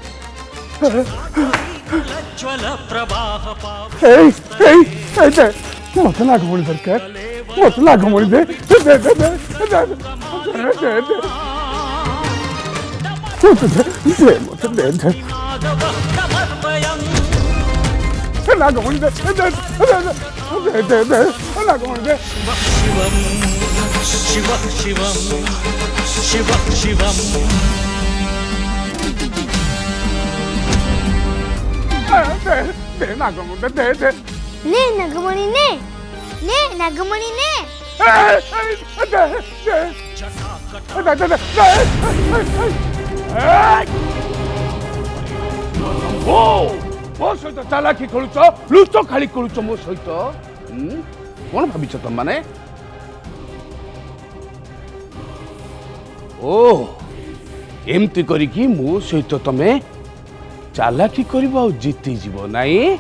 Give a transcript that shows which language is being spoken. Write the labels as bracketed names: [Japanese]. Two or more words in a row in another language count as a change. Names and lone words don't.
[Odia] ମତେ ନାଗମଣି ଦରକାର, ମତେ ନାଗମଣି ଦେ ମତେ ଦେ ନାଗମଣି ଦେ ନାଗମଣି ଦେ। শিব শিবম শিব শিবম ନାଗମଣି ଦେ ଦେ ନେ ନାଗମଣି ନେ ନେ ନାଗମଣି ନେ ମୋ ସହିତ ଚାଲାକି ଖେଳୁଛ, ଲୁଚ ଖାଳି କରୁଛ ମୋ ସହିତ। କଣ ଭାବିଛ ତମମାନେ? ଓ ଏମିତି କରିକି ମୋ ସହିତ ତମେ ଚାଲାକି କରିବ ଆଉ ଜିତିଯିବ ନାଇଁ?